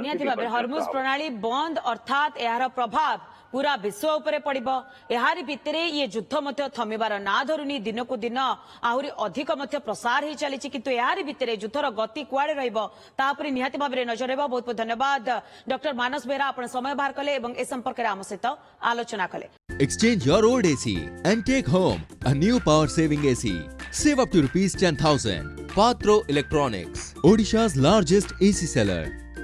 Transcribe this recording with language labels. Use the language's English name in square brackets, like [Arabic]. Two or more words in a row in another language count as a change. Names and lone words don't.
[Odia] ନିହାତି ଭାବରେ ହରମୁଜ ପ୍ରଣାଳୀ ବନ୍ଦ ଅର୍ଥାତ୍ ଏହାର ପ୍ରଭାବ ପୁରା ବିଶ୍ୱ ଉପରେ ପଡିବ। ଏହାରି ଭିତରେ ଇଏ ଯୁଦ୍ଧ ମଧ୍ୟ ଥମିବାର ନା ଧରୁନି, ଦିନକୁ ଦିନ ଆହୁରି ଅଧିକ ମଧ୍ୟ ପ୍ରସାର ହେଇ ଚାଲିଛି। କିନ୍ତୁ ଏହାରି ଭିତରେ ଯୁଦ୍ଧର ଗତି କୁଆଡେ ରହିବ ତା ଉପରେ ନିହାତି ଭାବରେ ନଜର ରହିବ। ବହୁତ ବହୁତ ଧନ୍ୟବାଦ ଡକ୍ଟର ମାନସ ବେହେରା, ଆପଣ ସମୟ ବାହାର କଲେ ଏବଂ ଏ ସମ୍ପର୍କରେ ଆମ ସହିତ ଆଲୋଚନା କଲେ। [English] Exchange your old AC and take home a new power saving AC. Save up to ₹10,000. Patro Electronics, Odisha's largest AC seller.